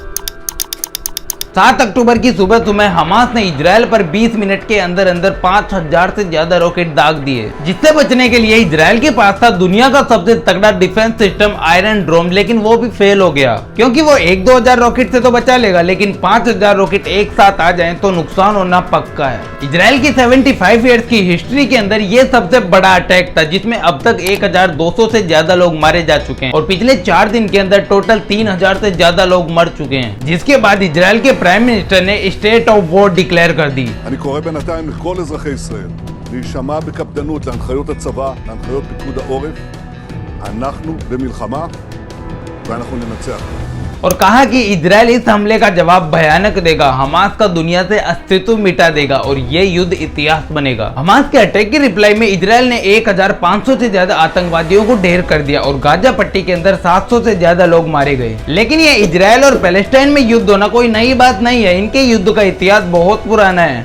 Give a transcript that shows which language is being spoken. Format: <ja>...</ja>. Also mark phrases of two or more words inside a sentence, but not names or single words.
<hi>7 अक्टूबर की सुबह हमास ने इजराइल पर 20 मिनट के अंदर अंदर 5000 से ज्यादा रॉकेट दाग दिए, जिससे बचने के लिए इजराइल के पास था दुनिया का सबसे तगड़ा</hi> <en>defense system Iron Dome,</en> <hi>लेकिन वो भी फेल हो गया क्योंकि वो 1-2 हजार रॉकेट से तो बचा लेगा, लेकिन 5000 रॉकेट एक साथ आ जाएं तो नुकसान होना पक्का है। इजराइल की 75 ईयर्स की हिस्ट्री के अंदर ये सबसे बड़ा अटैक था, जिसमें अब तक 1200 से ज्यादा लोग मारे जा चुके हैं और पिछले 4 दिन के अंदर टोटल 3000 से ज्यादा लोग मर चुके हैं, जिसके बाद इजराइल के</hi> <en>prime minister</en> <hi>ने</hi> <en>state of war declare</en> <hi>कर दी।</hi> <he>אני קורא בינתיים לכל אזרחי ישראל להישמע בקפדנות להנחיות הצבא, להנחיות פיקוד העורף. אנחנו במלחמה ואנחנו ננצח.</he> <hi>और कहा कि इजराइल इस हमले का जवाब भयानक देगा, हमास का दुनिया से अस्तित्व मिटा देगा और ये युद्ध इतिहास बनेगा। हमास के अटैक की रिप्लाई में इजराइल ने 1500 से ज्यादा आतंकवादियों को ढेर कर दिया और गाजा पट्टी के अंदर 700 से ज्यादा लोग मारे गए। लेकिन ये इजराइल और पैलेस्टाइन में युद्ध होना कोई नई बात नहीं है, इनके युद्ध का इतिहास बहुत पुराना है।</hi>